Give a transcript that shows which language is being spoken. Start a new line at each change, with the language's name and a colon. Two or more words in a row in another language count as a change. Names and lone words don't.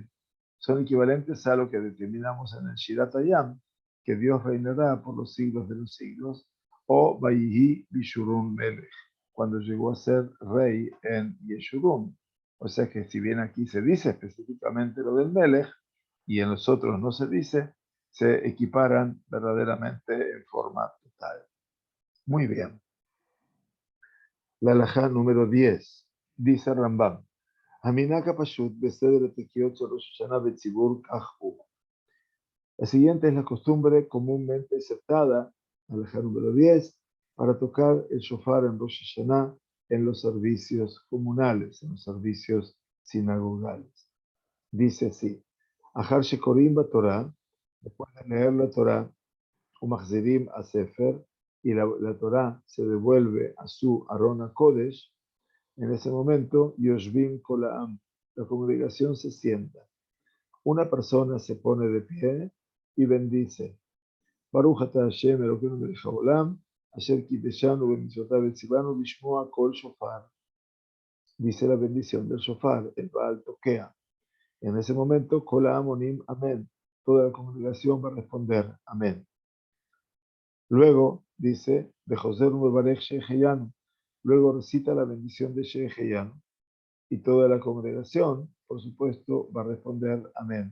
Spanish: Son equivalentes a lo que determinamos en el Shirat Hayam, que Dios reinará por los siglos de los siglos, o
Hebrew: ויהי בישורון מלך,
Spanish: cuando llegó a ser rey en Yeshurun. O sea que si bien aquí se dice específicamente lo del Melech, y en los otros no se dice, se equiparan verdaderamente en forma total. Muy bien. La halajá número 10, dice Rambam,
Hebrew: המנהג פשוט בסדר תקיעות ראש השנה בציבור כך.
Spanish: La siguiente es la costumbre comúnmente aceptada, halajá número 10, para tocar el shofar en Rosh Hashanah en los servicios comunales, en los servicios sinagogales. Dice así,
Hebrew: אחר שקורין תורה,
Spanish: después de leer la Torah,
Hebrew: ומחזירין הספר,
Spanish: y la Torah se devuelve a su
Hebrew: ארון הקודש,
Spanish: en ese momento,
Hebrew: יושבים כל העם,
Spanish: la congregación se sienta. Una persona se pone de pie y bendice.
Hebrew: ברוך אתה השם אלוקינו מלך העולם אשר קדשנו במצוותיו וצונו לשמוע קול שופר.
Spanish: Dice la bendición del shofar, el
Hebrew: בעל תוקע.
Spanish: En ese momento,
Hebrew: כל העם עונים אמן.
Spanish: Toda la congregación va a responder amén. Luego dice,
Hebrew: וחוזר ומברך שהחיינו.
Spanish: Luego recita la bendición de Sheheyanu. Y toda la congregación, por supuesto, va a responder amén.